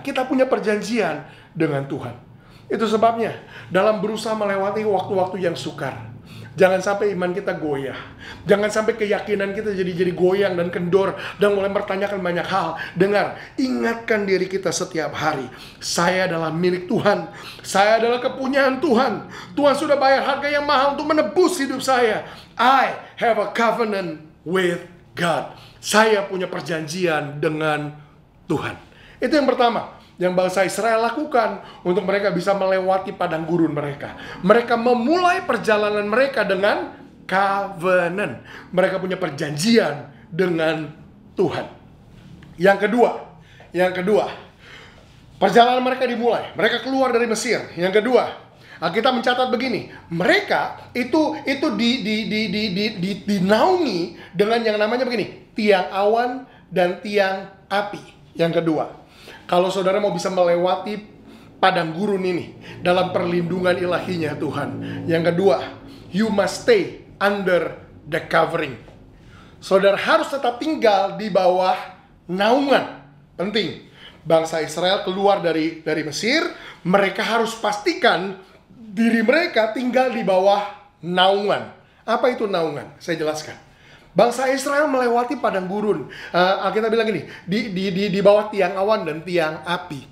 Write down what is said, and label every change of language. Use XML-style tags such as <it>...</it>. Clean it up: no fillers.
<id>Kita punya perjanjian dengan Tuhan. Itu sebabnya dalam berusaha melewati waktu-waktu yang sukar, jangan sampai iman kita goyah. Jangan sampai keyakinan kita jadi goyang dan kendor dan mulai mempertanyakan banyak hal. Dengar, ingatkan diri kita setiap hari, saya adalah milik Tuhan. Saya adalah kepunyaan Tuhan. Tuhan sudah bayar harga yang mahal untuk menebus hidup saya.</id> <en>I have a covenant with God.</en> <id>Saya punya perjanjian dengan Tuhan. Itu yang pertama yang bangsa Israel lakukan untuk mereka bisa melewati padang gurun mereka. Mereka memulai perjalanan mereka dengan covenant. Mereka punya perjanjian dengan Tuhan. Yang kedua, Perjalanan mereka dimulai. Mereka keluar dari Mesir. Yang kedua, kita mencatat begini, mereka itu dinaungi dengan yang namanya begini, tiang awan dan tiang api. Yang kedua, kalau saudara mau bisa melewati padang gurun ini dalam perlindungan ilahinya Tuhan. Yang kedua,</id> <en>you must stay under the covering.</en> <id>Saudara harus tetap tinggal di bawah naungan. Penting. Bangsa Israel keluar dari Mesir, mereka harus pastikan diri mereka tinggal di bawah naungan. Apa itu naungan? Saya jelaskan. Bangsa Israel melewati padang gurun. Kita bilang gini, di bawah tiang awan dan tiang api.</id>